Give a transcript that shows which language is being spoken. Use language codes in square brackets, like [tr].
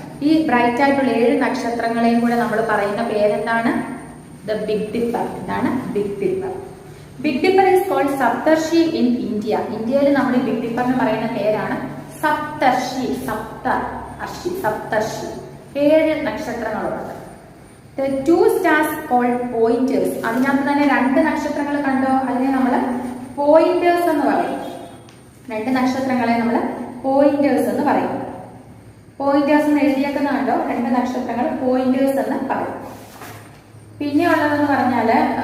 [ml] ഈ ബ്രൈറ്റ് ആയിട്ടുള്ള 7 നക്ഷത്രങ്ങളെയും കൂടെ നമ്മൾ പറയുന്ന പേരെന്താണ്? The big Dipper. എന്താണ്? Big Dipper. [en] Big dipper is called Saptarishi in India. [ml] ഇന്ത്യയിൽ നമ്മൾ ഈ ബിഗ് ഡിപ്പറിന് പറയുന്ന പേരാണ് Saptarshi. 7 നക്ഷത്രങ്ങളുണ്ട്. [en] The 2 stars called pointers. [ml] അതിനകത്ത് തന്നെ 2 നക്ഷത്രങ്ങൾ കണ്ടോ? അതിനെ നമ്മൾ പോയിന്റേഴ്സ് എന്ന് പറയും. 2 നക്ഷത്രങ്ങളെ നമ്മൾ പോയിന്റേഴ്സ് എന്ന് പറയും. പോയിന്റേഴ്സ് എന്ന് എഴുതിയേക്കുന്ന കണ്ടോ? 2 നക്ഷത്രങ്ങൾ പോയിന്റേഴ്സ് എന്ന് പറയും. പിന്നെ ഉള്ളതെന്ന് പറഞ്ഞാല്